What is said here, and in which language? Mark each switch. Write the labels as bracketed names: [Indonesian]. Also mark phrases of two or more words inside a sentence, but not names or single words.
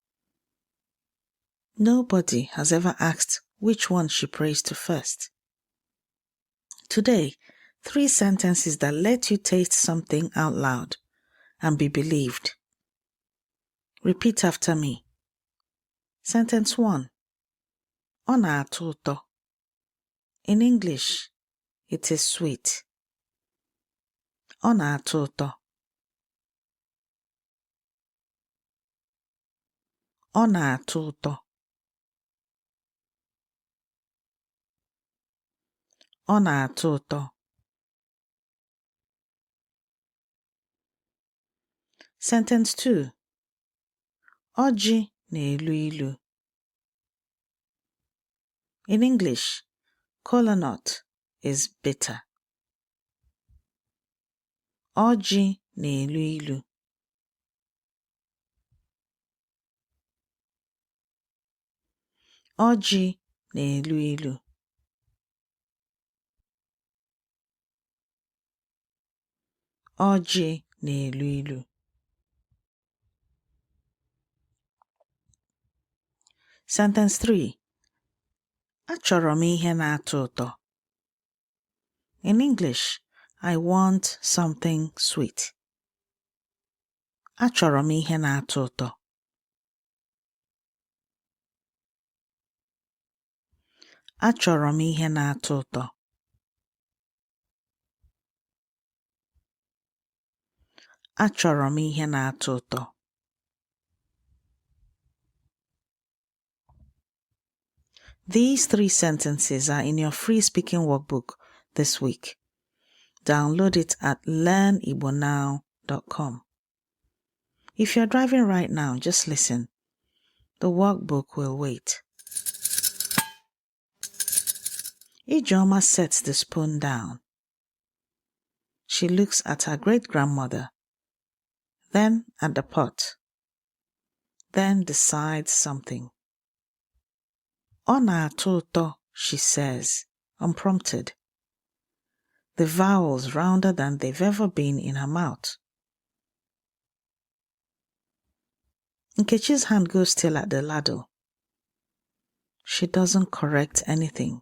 [English] Nobody has ever asked which one she prays to first. Today, 3 sentences that let you taste something out loud and be believed. Repeat after me. Sentence 1. [Igbo] Ọ na-atọ ụtọ. [English] In English, it is sweet. [Igbo] Ọ na-atọ ụtọ. Ọ na-atọ ụtọ. Ọ na-atọ ụtọ. [English] Sentence 2. [Igbo] Ọjị na-elu ilu. [English] In English, kola nut is bitter. [Igbo] Ọjị na-elu ilu. Ọjị na-elu ilu. Ọjị na-elu ilu. [English] Sentence 3. [Igbo] Achọrọ m ihe na-atọ ụtọ. [English] In English, I want something sweet. [Igbo] Achọrọ m ihe na-atọ ụtọ. Achọrọ m ihe na-atọ ụtọ. Achọrọ m ihe na-atọ ụtọ. [English] These 3 sentences are in your free speaking workbook this week. Download it at learnigbonow.com. If you're driving right now, just listen. The workbook will wait. Ijeoma sets the spoon down. She looks at her great-grandmother, then at the pot, then decides something. [Igbo] Ọ na-atọ ụtọ, [English] she says, unprompted. The vowels rounder than they've ever been in her mouth. Nkechi's hand goes still at the ladle. She doesn't correct anything.